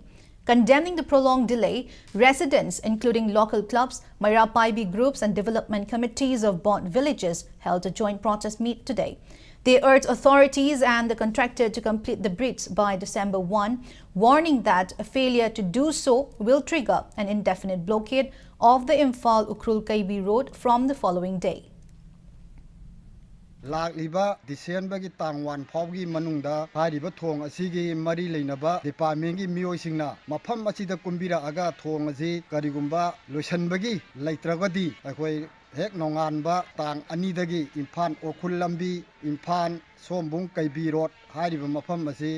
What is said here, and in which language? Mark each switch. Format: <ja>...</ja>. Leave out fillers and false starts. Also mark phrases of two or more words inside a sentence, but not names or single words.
<en>Condemning the prolonged delay, residents, including local clubs, Mairapaibi groups and development committees of both villages held a joint protest meet today. They urged authorities and the contractor to complete the bridge by December 1, warning that a failure to do so will trigger an indefinite blockade of the Imphal-Ukrul Kaibi road from the following day.</en> <mni>Lakliba December gi tangwan phawgi manungda hariba thong asigi mari leinaba department gi miyoi mafam asida kumbira aga thong asi karigumba loisanbagi leitragadi akhoi hek nonganba tang anidagi Imphal Ukrul lambi Imphal Sombung Kaibi road hariba mafam asi</mni>